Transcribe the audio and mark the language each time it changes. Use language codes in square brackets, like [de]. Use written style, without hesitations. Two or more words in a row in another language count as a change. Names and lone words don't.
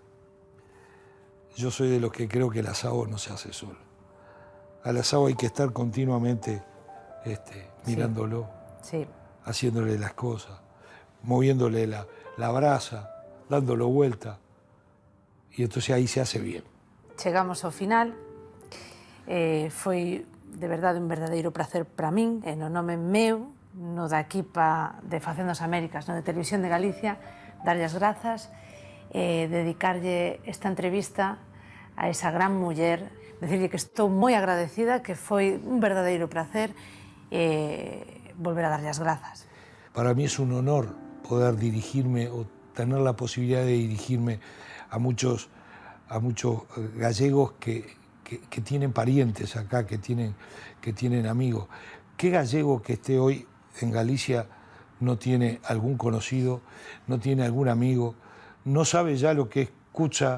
[es] Yo soy de los que creo que el asado no se hace solo. Al asado hay que estar continuamente mirándolo, sí, haciéndole las cosas, moviéndole la brasa, dándolo vuelta. Y entonces ahí se hace bien. [gl] Chegamos ao final. Foi de verdade un verdadeiro placer para min, e no nome meu, no da equipa de Facendo as Américas, no de Televisión de Galicia, darlle as grazas e dedicarlle esta entrevista a esa gran muller, decirlle que estou moi agradecida, que foi un verdadeiro placer e volver a darlle as grazas. [es] Para mí es un honor poder dirigirme o tener la posibilidad de dirigirme a muchos gallegos que tienen parientes acá, que tienen amigos. ¿Qué gallego que esté hoy en Galicia no tiene algún conocido, no tiene algún amigo, no sabe ya lo que escucha?